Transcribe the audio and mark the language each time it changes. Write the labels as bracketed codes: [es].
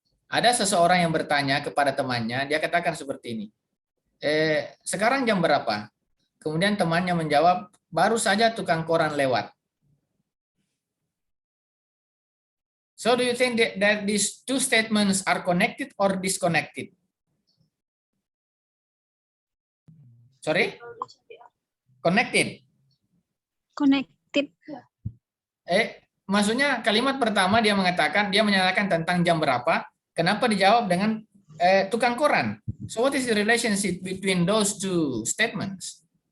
[id] Ada seseorang yang bertanya kepada temannya, dia katakan seperti ini. Sekarang jam berapa? Kemudian temannya menjawab, baru saja tukang koran lewat. [en] So do you think that these two statements are connected or disconnected? Sorry? Connected. Connected. [id] Maksudnya kalimat pertama dia menyatakan tentang jam berapa. Kenapa dijawab dengan tukang koran? [en] So what is the relationship between those two statements?